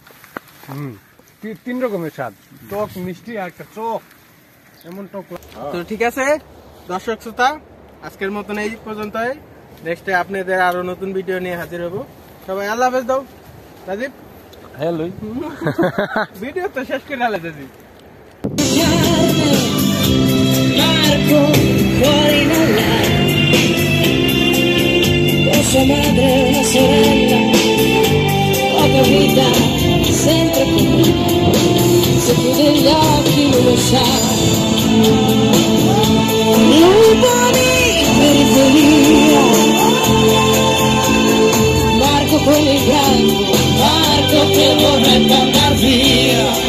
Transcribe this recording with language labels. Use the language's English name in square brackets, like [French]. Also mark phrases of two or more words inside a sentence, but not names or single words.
[Bangla] 3 রকমের স্বাদ, টক, মিষ্টি আর একটা চক, এমন টক। তো ঠিক আছে দর্শক শ্রোতা, আজকের মতন এই পর্যন্তই। নেক্সটে আপনাদের আরো নতুন ভিডিও নিয়ে হাজির হবো। সবাই আল্লাহ হাফেজ দাও। রাজীব, হ্যালো, ভিডিও তো শেষ করে আলাদা দিই। [Italian] Marco, fuori nulla, con sua madre e una sorella, poca vita, sempre qui, se chiude gli occhi lui lo sa, lupo di periferia, Marco quello in bianco, Marco che vorrebbe andar via.